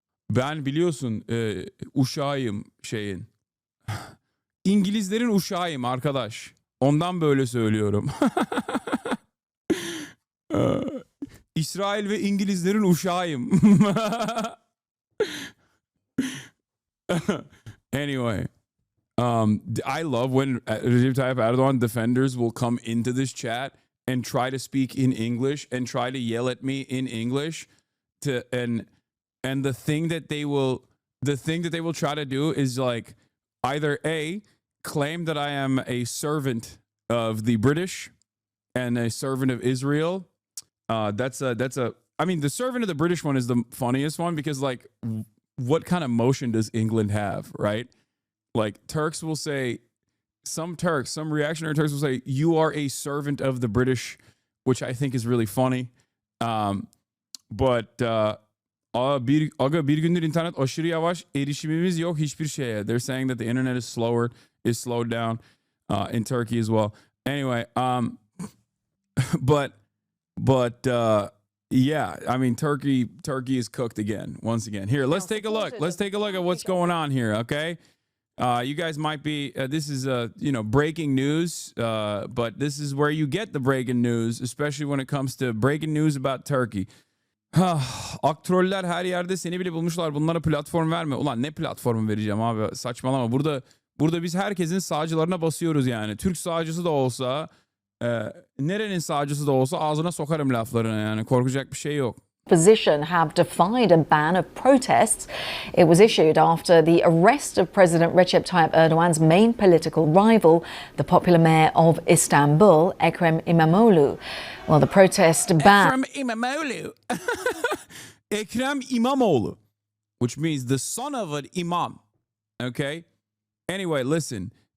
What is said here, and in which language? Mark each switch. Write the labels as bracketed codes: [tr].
[tr] Ben biliyorsun uşağıyım şeyin. İngilizlerin uşağıyım arkadaş. Ondan böyle söylüyorum. İsrail ve İngilizlerin uşağıyım. [en] Anyway, I love when Recep Tayyip Erdogan defenders will come into this chat and try to speak in English and try to yell at me in English and the thing that they will try to do is like either A, claim that I am a servant of the British and a servant of Israel. That's a I mean, the servant of the British one is the funniest one because like what kind of motion does England have, right? Like Turks will say, some reactionary Turks will say, you are a servant of the British, which I think is really funny. [tr] But bir gündür internet aşırı yavaş, erişimimiz yok hiçbir şeye. [en] They're saying that the internet is slowed down in Turkey as well. Anyway, but yeah, I mean Turkey is cooked again once again. Here, let's take a look. Let's take a look at what's going on here, okay? You guys might be this is breaking news, but this is where you get the breaking news, especially when it comes to breaking news about Turkey. [tr] Aktroller her yerde, seni bile bulmuşlar. Bunlara platform verme. Ulan ne platformu vereceğim abi? Saçmalama. Burada biz herkesin sağcılarına basıyoruz yani. Türk sağcısı da olsa, nerenin sağcısı da olsa ağzına sokarım laflarını yani. Korkacak bir şey yok. [en] Opposition have defied a ban of protests. It was issued after the arrest of President Recep Tayyip Erdogan's main political rival, the popular mayor of Istanbul, Ekrem İmamoğlu. Well, the protest ban... Ekrem İmamoğlu. Ekrem İmamoğlu, which means the son of an imam. Okay? Anyway, listen.